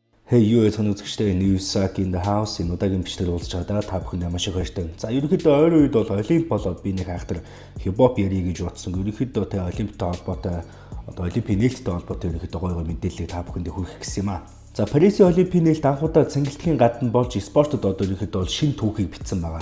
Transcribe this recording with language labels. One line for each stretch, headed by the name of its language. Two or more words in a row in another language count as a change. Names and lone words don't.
Mongolian: Hey юу яцхан үзэгчтэй Newsak
English: in the house
Mongolian: энэ удаагийн бичлэгээр уулзч байгаа та бүхэнд маш их баяртай. За ерөнхийдөө ойрын үед бол олимп болоод би нэг хайхтар хипхоп ярих гэж бодсон. Ерөнхийдөө тэ олимптой холбоотой олимпийн нээлттэй холбоотой ерөнхийдөө гоё мэдээллийг та бүхэнд хүргэх гэсэн юм аа. За Парисын олимпийн нээлт анхудаа цэнгэлдэхийн гадна болж спортод одоо ерөнхийдөө бол шинэ түүхийг бичсэн байгаа.